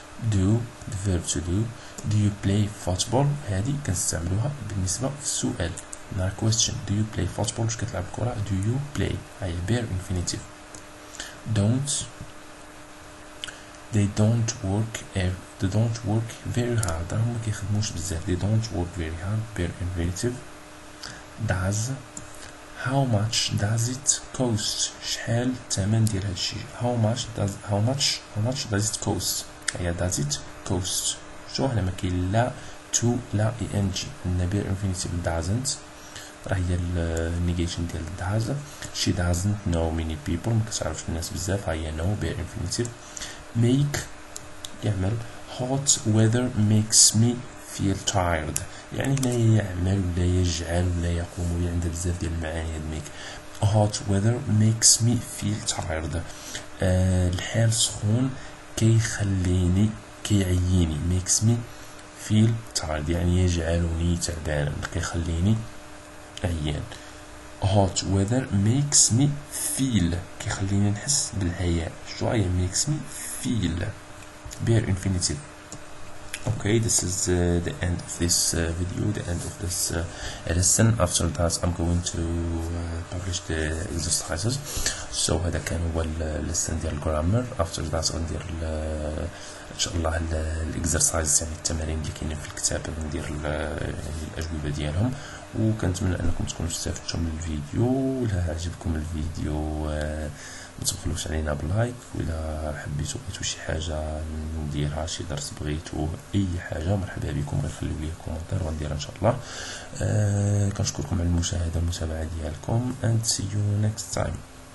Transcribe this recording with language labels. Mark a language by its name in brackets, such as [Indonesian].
[English] do the verb to do you play football. [Arabic] هادي كنستعملوها بالنسبه في السؤال نا question. [English] do you play football [Arabic] واش كتلعب كره. [English] do you play هي bare infinitive. they don't work very hard. [Arabic] راهم ما كيخدموش بزاف. [English] they don't work very hard bare infinitive. does how much does it cost. [Arabic] شحال الثمن ديال هادشي. [English] how much does it cost. هي does it cost. [Arabic] شو هنا ما كاين لا to لا ing. عندنا bare infinitive doesn't راه هي النيجيشن ديال does. [English] she doesn't know many people. [Arabic] ما كتعرفش الناس بزاف هي [English] no bare infinitive. make يعمل. hot weather makes me feel tired. [Arabic] يعني هنا يعمل ولا يجعل ولا يقوم ولا عندها بزاف ديال المعاني هاد make. [English] hot weather makes me feel tired. [Arabic] الحال سخون كيخليني كيعييني. [English] makes me feel tired [Arabic] يعني يجعلني تعبان كيخليني عيان. [English] hot weather makes me feel [Arabic] كيخليني نحس بالعيان. [English] شو هي makes me feel bare infinitive. okay this is the end of this video, the end of this lesson. after that I'm going to publish the exercises. [Arabic] so هذا كان هو lesson ديال grammar. [English] after that [Arabic] غندير ان شاء الله الاكسرسايز يعني التمارين اللي كاينين في الكتاب ندير الاجوبه ديالهم. وكنتمنى انكم تكونوا استفدتوا من الفيديو. الا عجبكم الفيديو ما تبخلوش علينا بلايك. وإلا بغيتو شي حاجه نديرها شي درس بغيتو اي حاجه مرحبا بكم. غير خليو لي كومونتير ونديرها ان شاء الله. كنشكركم على المشاهده والمتابعه ديالكم [English] and see you next time.